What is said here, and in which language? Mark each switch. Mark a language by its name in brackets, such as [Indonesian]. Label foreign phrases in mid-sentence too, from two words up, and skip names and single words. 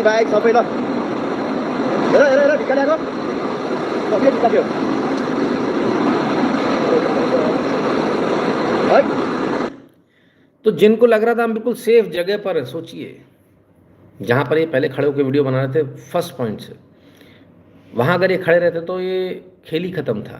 [Nepali] बाइक सबै ल हेर ढिक्का ल्याएको सबै ढिक्का थियो है। [Hindi] तो जिनको लग रहा था हम बिल्कुल सेफ जगह पर हैं, सोचिए जहाँ पर ये पहले खड़े होकर वीडियो बना रहे थे [English] First point [Hindi] से, वहाँ अगर ये खड़े रहते तो ये खेल ही ख़त्म था।